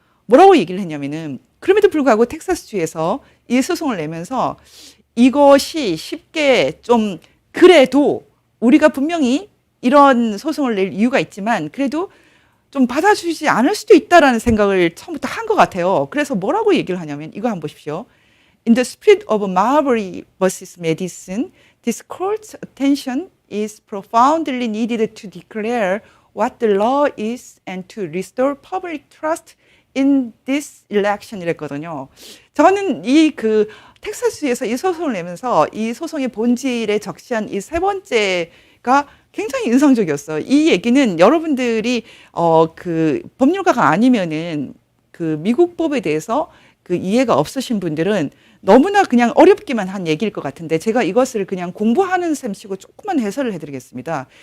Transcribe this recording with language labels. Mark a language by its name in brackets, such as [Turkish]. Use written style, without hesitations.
[Korean] 뭐라고 얘기를 했냐면은 그럼에도 불구하고 텍사스주에서 이 소송을 내면서 이것이 쉽게 좀 그래도 우리가 분명히 이런 소송을 낼 이유가 있지만 그래도 좀 받아주지 않을 수도 있다라는 생각을 처음부터 한 것 같아요. 그래서 뭐라고 얘기를 하냐면 이거 한번 보십시오. [English] In the spirit of Marbury vs. Madison, this court's attention is profoundly needed to declare what the law is and to restore public trust in this election [Korean] 이랬거든요. 저는 이 그 텍사스에서 이 소송을 내면서 이 소송의 본질에 적시한 이 세 번째가 굉장히 인상적이었어요. 이 얘기는 여러분들이 그 법률가가 아니면은 그 미국 법에 대해서 그 이해가 없으신 분들은 너무나 그냥 어렵기만 한 얘기일 것 같은데 제가 이것을 그냥 공부하는 셈치고 조금만 해설을 해드리겠습니다.